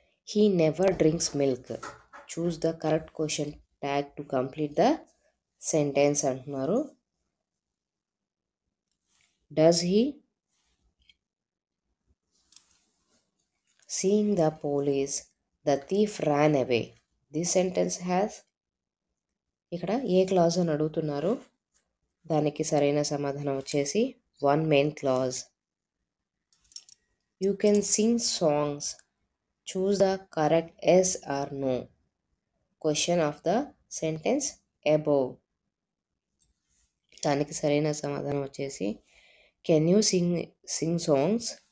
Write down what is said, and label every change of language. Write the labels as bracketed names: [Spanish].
[English] He never drinks milk. Choose the correct question tag to complete the sentence [Telugu] అంటున్నారు. [English] Does he? Seeing the police, the thief ran away. This sentence has, [Telugu] ఇక్కడ ఏ clause అని అడుగుతున్నారు. దానికి సరైన సమాధానం వచ్చేసి 1 main clause. [English] You can sing songs. Choose the correct yes or no question of the sentence above. [Telugu] దానికి సరైన సమాధానం వచ్చేసి [English] Can you sing songs.